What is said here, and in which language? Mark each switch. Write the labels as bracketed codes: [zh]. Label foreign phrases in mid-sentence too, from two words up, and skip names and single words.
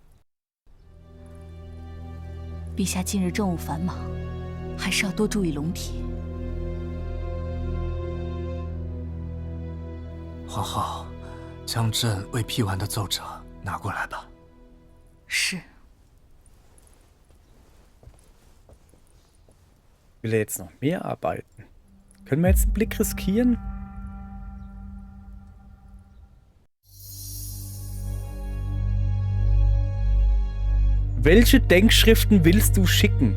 [zh] 陛下近日政务繁忙，还是要多注意龙体。皇后，将朕未批完的奏折拿过来吧。是。 [de] Will er jetzt noch mehr arbeiten? Können wir jetzt einen Blick riskieren? Welche Denkschriften willst du schicken?